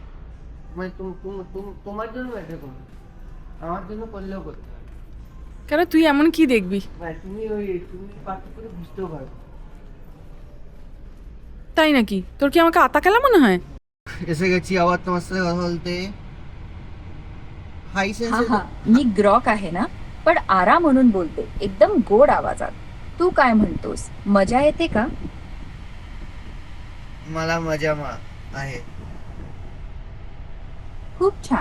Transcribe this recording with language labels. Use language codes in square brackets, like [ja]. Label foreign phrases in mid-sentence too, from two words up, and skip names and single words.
[bn] মানে তোমার জন্য এটা করো, আমার জন্য করলেও করতে পারো। কেন তুই এমন কি দেখবি? মানে তুমি পার্থক্য করে বুঝতেও পারো। তাই নাকি? তোর কি আমাকে আতা খেলা মনে হয়? এসে গেছি আবার তোমার সাথে কথা বলতে। हाय [mr] हा सेन्सर हा मी ग्रॉक आहे ना, पण आरा म्हणून बोलते, एकदम गोड आवाजात. तू काय म्हणतोस, मजा येते का? मला मजा आहे. खूप छान.